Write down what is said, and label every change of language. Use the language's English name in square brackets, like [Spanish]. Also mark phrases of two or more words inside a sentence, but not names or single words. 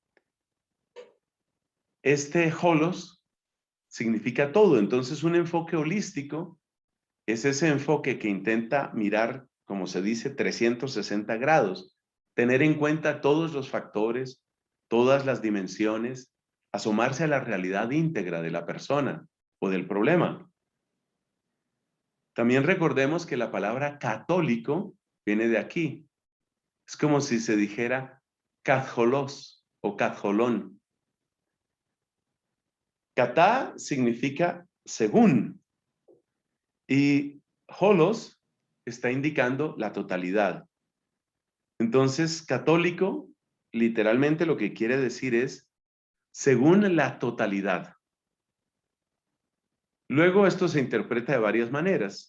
[Spanish] Este holos significa todo, entonces un enfoque holístico es ese enfoque que intenta mirar, como se dice, 360 grados, tener en cuenta todos los factores, todas las dimensiones, asomarse a la realidad íntegra de la persona o del problema. También recordemos que la palabra católico viene de aquí. Es como si se dijera catholos o catholón. Catá significa según y holos está indicando la totalidad. Entonces, católico, literalmente lo que quiere decir es según la totalidad. Luego esto se interpreta de varias maneras.